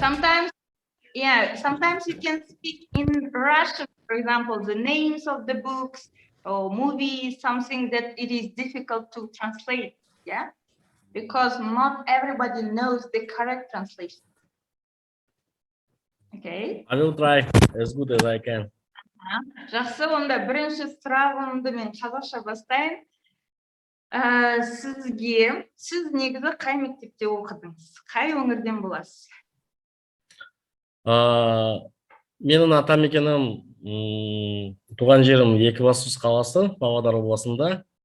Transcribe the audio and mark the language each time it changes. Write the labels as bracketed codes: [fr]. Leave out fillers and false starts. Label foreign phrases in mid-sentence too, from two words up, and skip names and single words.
[en] Sometimes you can speak in Russian, for example, the names of the books or movies, something that it is difficult to translate, yeah? Because not everybody knows the correct translation. Okay? I will try as good as I can. [kk] Жақсы, онда бірінші сұрағымды мен қазақша бастайын. Сіз негізі қай мектепте оқыдыңыз? Қай өңірден боласыз? Менің атамекенім туған жерім Екібастұз қаласы, Павлодар облысында.